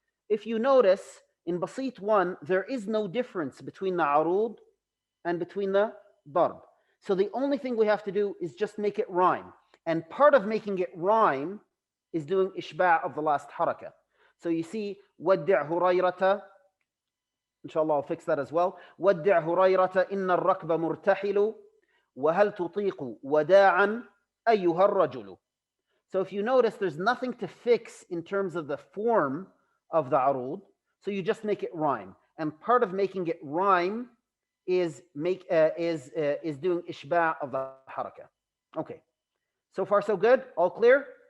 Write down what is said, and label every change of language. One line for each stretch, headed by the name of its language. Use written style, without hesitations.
English: If you notice, in basit 1, there is no difference between the aroud and between the darb. So the only thing we have to do is just make it rhyme. And part of making it rhyme is doing ishba' of the last harakah. So you see,
Arabic: ودع هريرة,
English: inshallah I'll fix that as well.
Arabic: ودع هريرة إن الركب مرتحل وهل تطيق وداعا أيها الرجل.
English: So if you notice, there's nothing to fix in terms of the form of the aroud. So you just make it rhyme. And part of making it rhyme is doing ishba' of the harakah. Okay. So far so good? All clear?